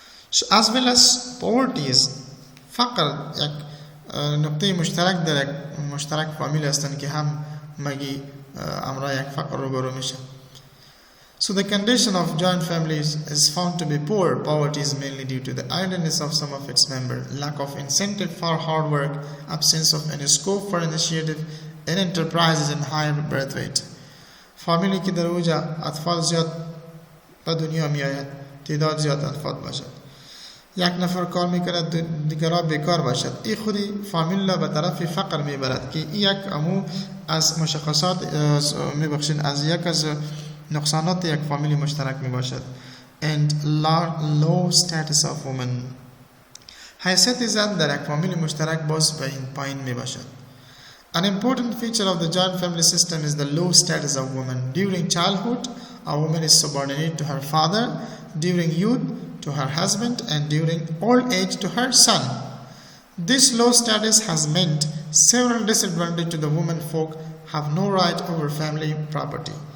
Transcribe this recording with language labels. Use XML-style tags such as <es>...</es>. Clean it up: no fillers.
<en>So as well as poverty is</en> <fa>فقر یک نقطه مشترک در یک مشترک فامیل هستند که هم مگی امرای یک فقر روبرو میشه.</fa> <en>So the condition of joint families is found to be poor. Poverty is mainly due to the idleness of some of its members, lack of incentive for hard work, absence of any scope for initiative and enterprises, and higher birth rate.</en> <fa>فامیلی که در اوجا اطفال زیاد به دنیا می آید، تعداد زیاد اطفال باشد، یک نفر کار میکند دیگرها بیکار باشد، این خودی فامیل را به طرف فقر میبرد که یک امو از مشخصات از یک از نقصانات یک فامیلی مشترک می باشد.</fa> <en>And low status of women.</en> <fa>حیثیت زن در یک فامیلی مشترک باز پایین می باشد.</fa> <en>An important feature of the joint family system is the low status of women. During childhood, a woman is subordinate to her father, during youth to her husband, and during old age to her son. This low status has meant several disadvantages to the women folk have no right over family property.</en>